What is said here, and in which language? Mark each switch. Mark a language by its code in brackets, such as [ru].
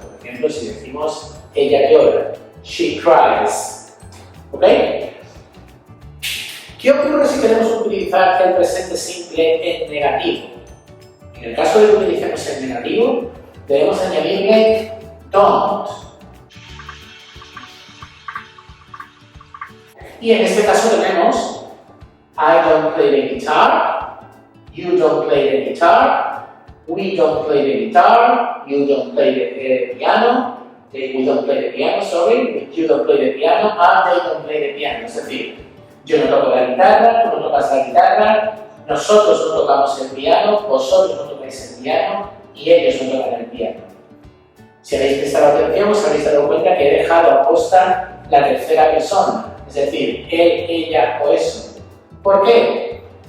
[es] Por ejemplo, si decimos ella llora, [en] she cries. [es] ¿Ok? ¿Qué ocurre si queremos utilizar el presente simple en negativo? En el caso de que utilicemos el negativo, debemos añadirle don't. [en] Y en este caso tenemos I don't play the guitar, you don't play the guitar, we don't play the guitar, you don't play the piano, we don't play the piano, sorry, you don't play the piano, and they don't play the piano. [es] Es decir, yo no toco la guitarra, tú no tocas la guitarra, nosotros no tocamos el piano, vosotros no tocáis el piano y ellos no tocan el piano. Si habéis prestado atención, os habéis dado cuenta que he dejado aposta la tercera persona, es decir, él, ella o eso. ¿Por qué?